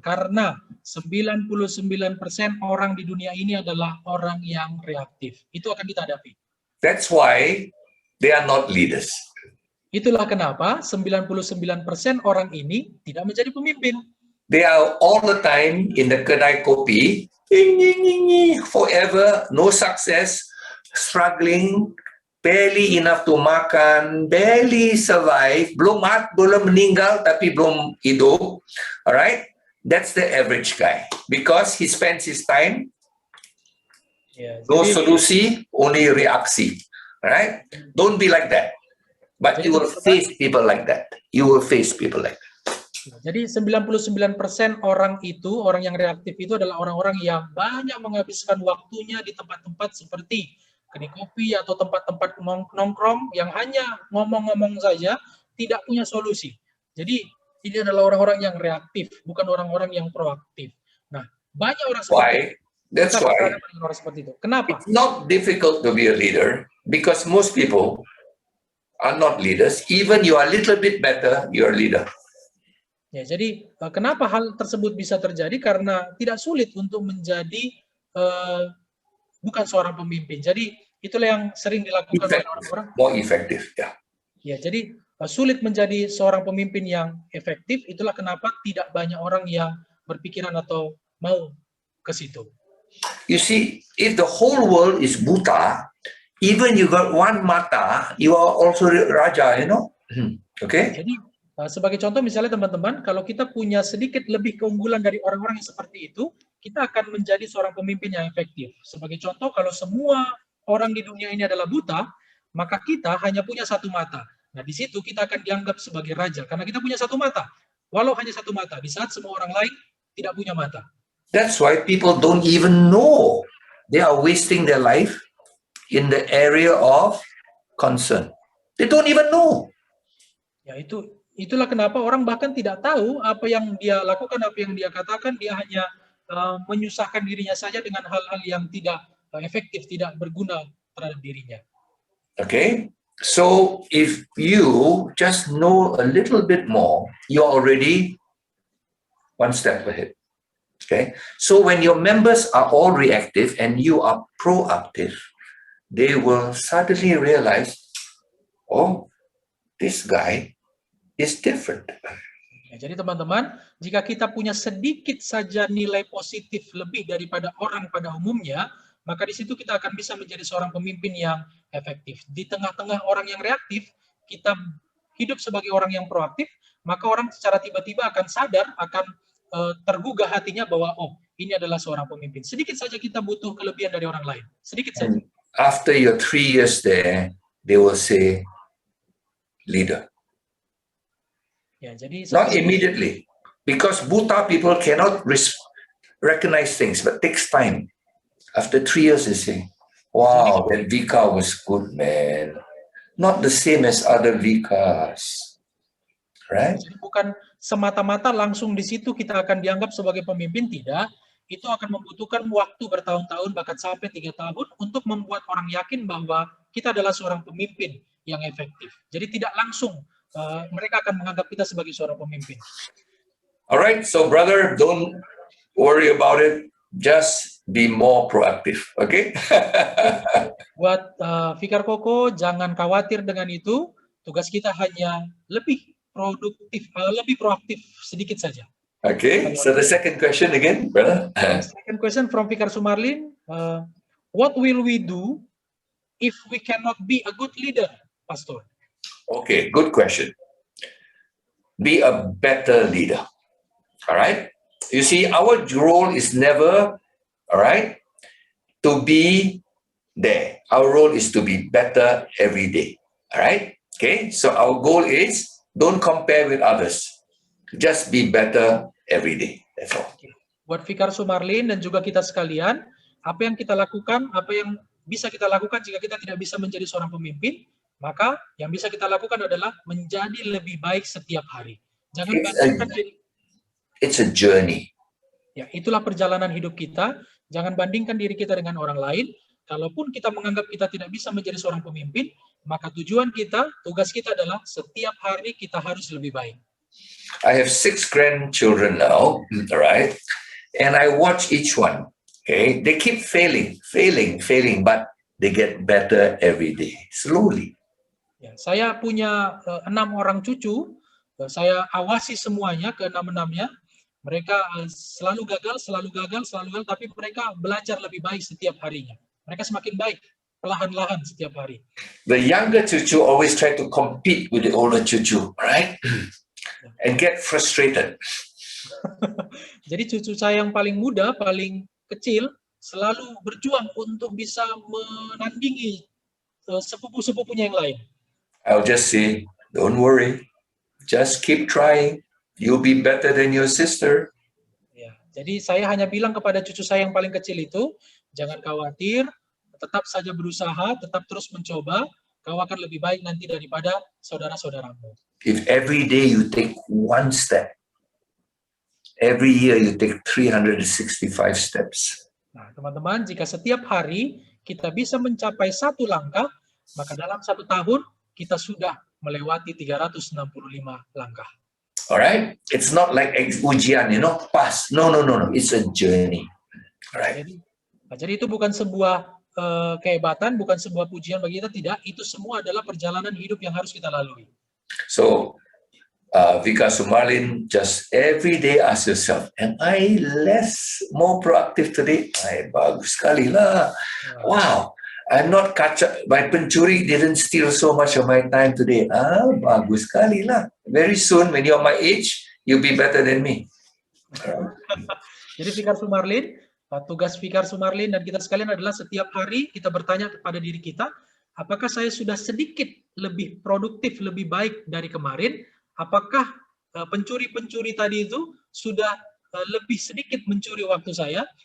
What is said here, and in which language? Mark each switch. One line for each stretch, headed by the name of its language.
Indonesian: Karena 99% orang di dunia ini adalah orang yang reaktif. Itu akan kita hadapi.
English: That's why they are not leaders.
Indonesian: Itulah kenapa 99% orang ini tidak menjadi pemimpin.
English: They are all the time in the
Indonesian: kedai kopi,
English: forever, no success, struggling, barely enough to
Indonesian: makan,
English: barely survive,
Indonesian: belum meninggal tapi belum hidup.
English: Alright? That's the average guy. Because he spends his time,
Indonesian: Ya,
English: no
Indonesian: jadi, solusi,
English: only
Indonesian: reaksi.
English: Alright? Don't be like that. But you will face people like that. You will face people like that.
Indonesian: jadi 99% orang itu, orang yang reaktif itu adalah orang-orang yang banyak menghabiskan waktunya di tempat-tempat seperti kedai kopi atau tempat-tempat nongkrong yang hanya ngomong-ngomong saja, tidak punya solusi. Jadi ini adalah orang-orang yang reaktif, bukan orang-orang yang proaktif. Nah, banyak orang seperti itu.
English: That's
Indonesian: Kita
English: why
Indonesian: berhadapan dengan orang seperti itu. Kenapa?
English: it's not difficult to be a leader because most people are not leaders. Even you are a little bit better, you are a leader.
Indonesian: Ya, jadi kenapa hal tersebut bisa terjadi? Karena tidak sulit untuk menjadi bukan seorang pemimpin. Jadi itulah yang sering dilakukan oleh orang-orang.
English: More effective, yeah.
Indonesian: Ya, jadi sulit menjadi seorang pemimpin yang efektif, itulah kenapa tidak banyak orang yang berpikiran atau mau ke situ.
English: You see, if the whole world is buta, even you got one mata, you are also raja, you know. Okay?
Indonesian: Jadi sebagai contoh misalnya teman-teman, kalau kita punya sedikit lebih keunggulan dari orang-orang yang seperti itu, kita akan menjadi seorang pemimpin yang efektif. Sebagai contoh, kalau semua orang di dunia ini adalah buta, maka kita hanya punya satu mata. Nah, di situ kita akan dianggap sebagai raja, karena kita punya satu mata. Walau hanya satu mata, di saat semua orang lain tidak punya mata.
English: That's why people don't even know they are wasting their life in the area of concern. They don't even know.
Indonesian: Ya, itulah kenapa orang bahkan tidak tahu apa yang dia lakukan, apa yang dia katakan. Dia hanya menyusahkan dirinya saja dengan hal-hal yang tidak efektif, tidak berguna terhadap dirinya.
English: Okay? So if you just know a little bit more, you're already one step ahead. Okay? So when your members are all reactive and you are proactive, they will suddenly realize, oh, this guy is different.
Indonesian: Ya, jadi teman-teman, jika kita punya sedikit saja nilai positif lebih daripada orang pada umumnya, maka di situ kita akan bisa menjadi seorang pemimpin yang efektif. Di tengah-tengah orang yang reaktif, kita hidup sebagai orang yang proaktif, maka orang secara tiba-tiba akan sadar, akan tergugah hatinya bahwa, oh, ini adalah seorang pemimpin. Sedikit saja kita butuh kelebihan dari orang lain. Sedikit saja.
English: And after your 3 years there, they will say, leader.
Indonesian: Ya, jadi
English: Not immediately, because buta people cannot recognize things, but takes time. After 3 years, they say, wow, that Vika was good, man. Not the same as other Vikas. Right?
Indonesian: Jadi bukan semata-mata langsung di situ kita akan dianggap sebagai pemimpin, tidak. Itu akan membutuhkan waktu bertahun-tahun, bahkan sampai 3 tahun untuk membuat orang yakin bahwa kita adalah seorang pemimpin yang efektif. Jadi tidak langsung mereka akan menganggap kita sebagai seorang pemimpin.
English: Alright, so brother, don't worry about it. Just be more proactive, okay?
Indonesian: Buat Fikar Koko, jangan khawatir dengan itu. Tugas kita hanya lebih produktif, lebih proaktif sedikit saja.
English: Okay, so the second question again, brother. Second question from Fikar Sumarlin. What will we do if we cannot be a good leader, Pastor? Okay, good question. Be a better leader. All right? You see, our role is never, all right, to be there. Our role is to be better every day. All right? Okay, so our goal is don't compare with others. Just be better every day. That's all.
Indonesian: Buat Fikar Sumarlin dan juga kita sekalian, apa yang kita lakukan, apa yang bisa kita lakukan jika kita tidak bisa menjadi seorang pemimpin, maka yang bisa kita lakukan adalah menjadi lebih baik setiap hari. Jangan bandingkan diri.
English: It's a journey.
Indonesian: Ya, itulah perjalanan hidup kita. Jangan bandingkan diri kita dengan orang lain. Kalaupun kita menganggap kita tidak bisa menjadi seorang pemimpin, maka tujuan kita, tugas kita adalah setiap hari kita harus lebih baik.
English: I have 6 grandchildren now, right? And I watch each one. Okay, they keep failing, but they get better every day, slowly.
Indonesian: Ya, saya punya 6 orang cucu. Saya awasi semuanya, ke-6-6-nya. Mereka selalu gagal, tapi mereka belajar lebih baik setiap harinya. Mereka semakin baik, perlahan-lahan setiap hari.
English: The younger cucu always try to compete with the older cucu, right? And get frustrated.
Indonesian: Jadi cucu saya yang paling muda, paling kecil, selalu berjuang untuk bisa menandingi sepupu-sepupunya yang lain.
English: I'll just say, don't worry, just keep trying. You'll be better than your sister.
Indonesian: Ya, jadi saya hanya bilang kepada cucu saya yang paling kecil itu, jangan khawatir, tetap saja berusaha, tetap terus mencoba, kau akan lebih baik nanti daripada saudara-saudaramu.
English: If every day you take one step, every year you take 365 steps.
Indonesian: Nah, teman-teman, jika setiap hari kita bisa mencapai 1 langkah, maka dalam 1 tahun kita sudah melewati 365 langkah.
English: Alright? It's not like ujian, you know, pass. No. It's a journey. Alright?
Indonesian: Jadi itu bukan sebuah kehebatan, bukan sebuah pujian bagi kita, tidak. Itu semua adalah perjalanan hidup yang harus kita lalui.
English: So, Vika Sumarlin, just every day ask yourself, am I more proactive today?
Indonesian: Ay, bagus sekali lah.
English: Wow, I'm not my
Indonesian: pencuri
English: didn't steal so much of my time today.
Indonesian: Bagus sekali lah.
English: Very soon, when you're my age, you'll be better than me.
Indonesian: Jadi Fikar Sumarlin, tugas Fikar Sumarlin dan kita sekalian adalah setiap hari kita bertanya kepada diri kita, apakah saya sudah sedikit lebih produktif, lebih baik dari kemarin? Apakah pencuri-pencuri tadi itu sudah lebih sedikit mencuri waktu saya?